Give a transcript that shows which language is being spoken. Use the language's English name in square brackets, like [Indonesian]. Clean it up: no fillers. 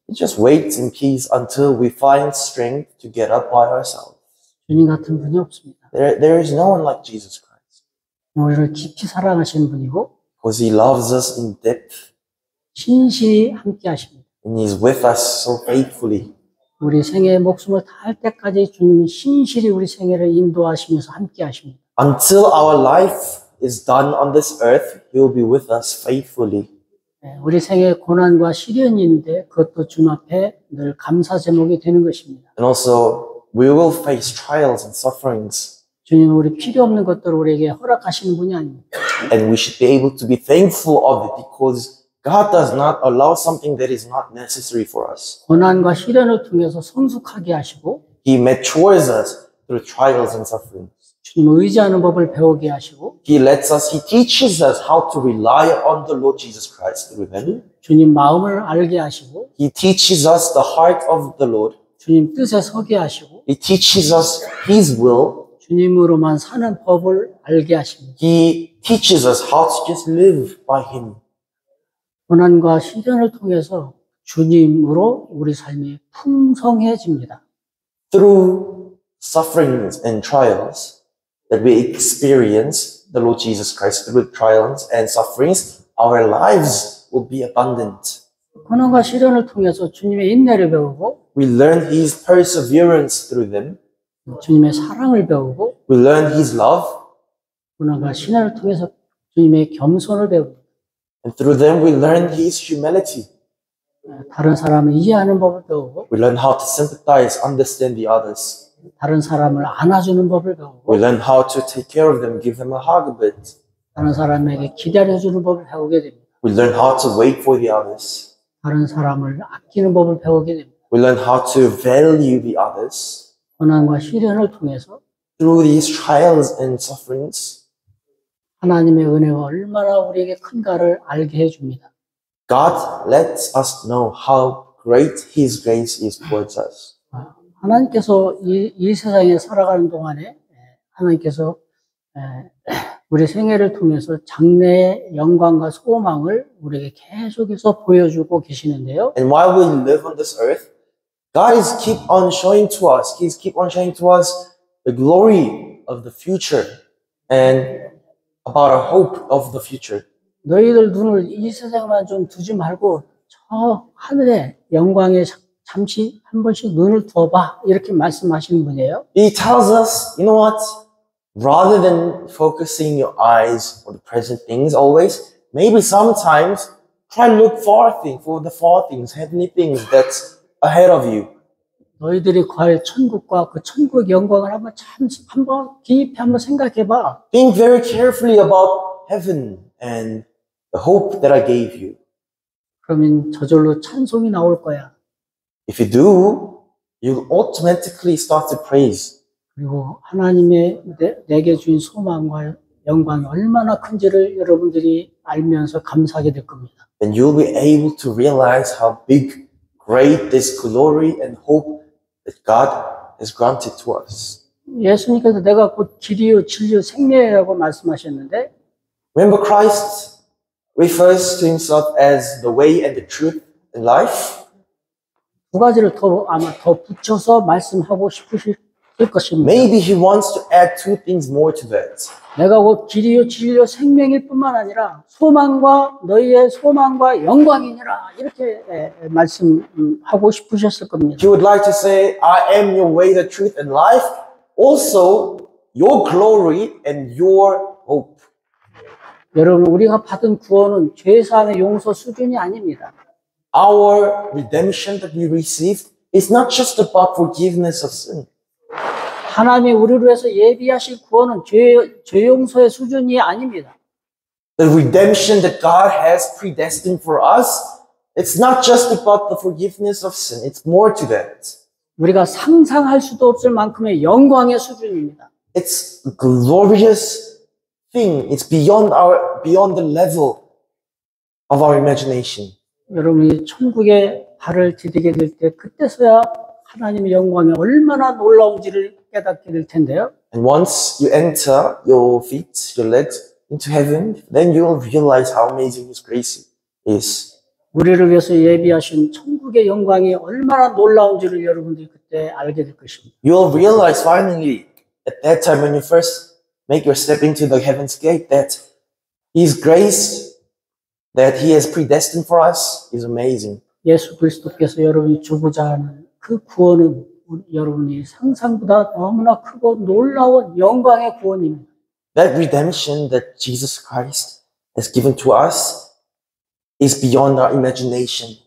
[English] He just waits in peace until we find strength to get up by ourselves. [Korean] 주님 같은 분이 없습니다. [English] There is no one like Jesus Christ. [Korean] 우리를 깊이 사랑하시는 분이고 [English] Because He loves us in depth [Korean] 신실히 함께 하십니다. [English] and He's with us so faithfully. [Korean] 우리 생애의 목숨을 다할 때까지 주님은 신실히 우리 생애를 인도하시면서 함께 하십니다. [English] Until our life is done on this earth, He will be with us faithfully. [Korean] 우리 생애에 고난과 시련이 있는데 그것도 주님 앞에 늘 감사 제목이 되는 것입니다. [English] And also, we will face trials and sufferings. [Korean] 주님은 우리 필요 없는 것들을 우리에게 허락하시는 분이 아닙니다. [English] And we should be able to be thankful of it because God does not allow something that is not necessary for us. [Korean] 고난과 시련을 통해서 성숙하게 하시고 [English] He matures us through trials and sufferings. [Korean] 주님을 의지하는 법을 배우게 하시고 [English] He teaches us how to rely on the Lord Jesus Christ through them. [Korean] 주님 마음을 알게 하시고 [English] He teaches us the heart of the Lord. [Korean] 주님 뜻에 서게 하시고 [English] He teaches us His will. [Korean] 주님으로만 사는 법을 알게 하십니다. [English] He teaches us how to just live by Him. [Korean] 고난과 시련을 통해서 주님으로 우리 삶이 풍성해집니다. [English] Through sufferings and trials that we experience the Lord Jesus Christ, through trials and sufferings, our lives will be abundant. [Korean] 고난과 시련을 통해서 주님의 인내를 배우고 [English] We learn His perseverance through them. [Korean] 주님의 사랑을 배우고 [English] We learn His love. [Korean] 고난과 시련을 통해서 주님의 겸손을 배웁니다. [English] And through them we learn His humility. [Korean] 다른 사람을 이해하는 법을 배우고 [English] We learn how to sympathize, understand the others. [Korean] 다른 사람을 안아주는 법을 배우고 [English] We learn how to take care of them, give them a hug a bit. [Korean] 다른 사람에게 기다려주는 법을 배우게 됩니다. [English] We learn how to wait for the others. [Korean] 다른 사람을 아끼는 법을 배우게 됩니다. [English] We learn how to value the others. [Korean] 고난과 시련을 통해서 [English] Through these trials and sufferings, [Korean] 하나님의 은혜가 얼마나 우리에게 큰가를 알게 해줍니다. [English] God lets us know how great His grace is towards us. [Korean] 하나님께서 이 세상에 살아가는 동안에 하나님께서 우리 생애를 통해서 장래의 영광과 소망을 우리에게 계속해서 보여주고 계시는데요. [English] And while we live on this earth, God is keep on showing to us, He's keep on showing to us the glory of the future and about our hope of the future. [Korean] 너희들 눈을 이 세상만 좀 두지 말고 저 하늘의 영광에 잠시 한 번씩 눈을 두어봐 이렇게 말씀하시는 분이에요. [English] He tells us, you know what? Rather than focusing your eyes on the present things always, maybe sometimes try to look for the far things, heavenly things that's ahead of you. [Korean] 너희들이 갈 천국과 그 천국의 영광을 한번 깊이 한번 생각해봐. [English] Think very carefully about heaven and the hope that I gave you. [Korean] 그러면 저절로 찬송이 나올 거야. [English] If you do, you'll automatically start to praise. [Korean] 그리고 하나님의 내게 주신 소망과 영광이 얼마나 큰지를 여러분들이 알면서 감사하게 될 겁니다. [English] Then you'll be able to realize how big, great this glory and hope that God has granted to us. [Korean] 예수님께서 내가 곧 길이요 진리요 생명이라고 말씀하셨는데 [English] Remember, Christ refers to Himself as the way and the truth and life. [Korean] 두 가지를 아마 더 붙여서 말씀하고 싶으실 것입니다. [English] Maybe He wants to add two things more to that. [Korean] 내가 곧 길이요 진리요 생명일 뿐만 아니라 너희의 소망과 영광이니라 이렇게 말씀하고 싶으셨을 겁니다. [English] He would like to say, I am your way, the truth, and life. Also, your glory and your hope. [Korean] 여러분, 우리가 받은 구원은 죄사함의 용서 수준이 아닙니다. [English] our redemption that we received is not just about forgiveness of sin. [Korean] 하나님이 우리를 위해서 예비하실 구원은 죄 용서의 수준이 아닙니다. [English] The redemption that God has predestined for us, it's not just about the forgiveness of sin. It's more to that. [Korean] 우리가 상상할 수도 없을 만큼의 영광의 수준입니다. [English] It's a glorious thing. It's beyond the level of our imagination. [Korean] 여러분이 천국에 발을 디디게 될 때 그때서야 하나님의 영광이 얼마나 놀라운지를 깨닫게 될 텐데요. [English] And once you enter your feet, your legs into heaven, then you will realize how amazing His grace is. [Korean] 우리를 위해서 예비하신 천국의 영광이 얼마나 놀라운지를 여러분들이 그때 알게 될 것입니다. [English] You will realize finally at that time when you first make your step into the heaven's gate that His grace that He has predestined for us is amazing. [Korean] 예수 그리스도께서 여러분이 주고자 하는 그 구원은 여러분이 상상보다 너무나 크고 놀라운 영광의 구원입니다. [English] That redemption that Jesus Christ has given to us is beyond our imagination.